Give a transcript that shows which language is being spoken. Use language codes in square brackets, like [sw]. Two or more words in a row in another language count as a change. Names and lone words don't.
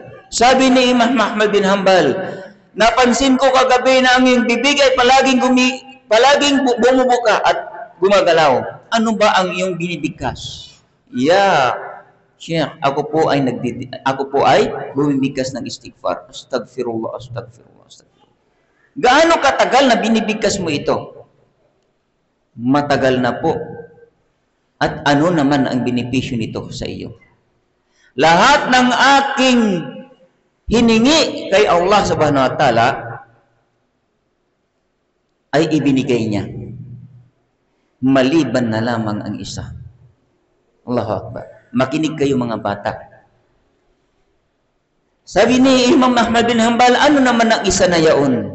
[tl] Sabi ni Imam Ahmad bin Hanbal, napansin ko kagabi na ang iyong bibig ay palaging bumubuka at gumagalaw. Ano ba ang iyong binibigkas? Sheikh, ako po ay bumibigkas ng istighfar. Astagfirullah. Gaano katagal na binibigkas mo ito? Matagal na po. At ano naman ang benepisyo nito sa iyo? Lahat ng aking hiningi kay Allah [ar] subhanahu wa ta'ala [tl] ay ibinigay niya. Maliban na lamang ang isa. [ar] Allahu Akbar. [tl] Makinig kayo mga bata. Sabi ni Imam Ahmad bin Hanbal, ano naman ang isa na yaon?